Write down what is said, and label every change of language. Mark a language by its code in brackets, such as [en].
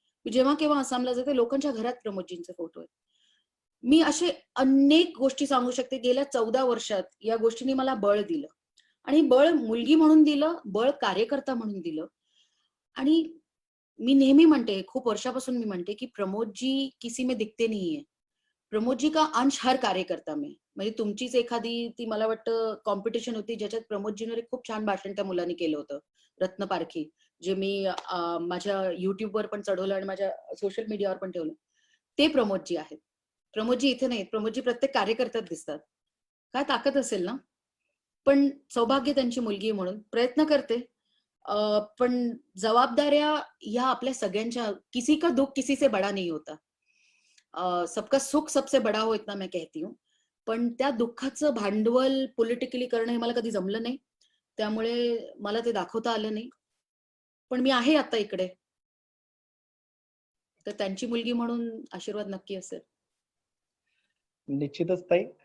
[mr] मी जेव्हा केव्हा आसामला जाते लोकांच्या घरात प्रमोदजींचे फोटो आहेत. मी असे अनेक गोष्टी सांगू शकते. गेल्या 14 वर्षात या गोष्टींनी मला बळ दिलं आणि बळ मुलगी म्हणून दिलं, बळ कार्यकर्ता म्हणून दिलं. आणि मी नेहमी म्हणते, खूप वर्षापासून मी म्हणते, की [hi] प्रमोद जी किसी में दिखते नहीं है. प्रमोद जी का अंश हर कार्यकर्ता में. [mr] म्हणजे तुमचीच एखादी ती मला वाटतं कॉम्पिटिशन होती ज्याच्यात प्रमोदजींवर एक खूप छान भाषण त्या मुलांनी केलं होतं. रत्न पारखी. जे मी माझ्या YouTubeवर पण चढवलं आणि माझ्या सोशल मीडियावर पण ठेवलं. ते प्रमोदजी आहेत. प्रमोदजी इथे नाहीत. प्रमोदजी प्रत्येक कार्यकर्त्यात दिसतात. काय ताकद असेल ना? पण सौभाग्य त्यांची मुलगी आहे म्हणून प्रयत्न करते. पण जबाबदाऱ्या ह्या आपल्या सगळ्यांच्या [hi] किसी का दुःख किसी से बड़ा नहीं होता. सबका सुख सबसे बड़ा हो इतना मैं कहती हूँ. [mr] पण त्या दुःखाचं भांडवल पॉलिटिकली करणं हे मला कधी जमलं नाही. त्यामुळे मला ते दाखवता आलं नाही. पण मी आहे आता इकडे. तर त्यांची मुलगी म्हणून आशीर्वाद नक्की असेल. निश्चितच ताई.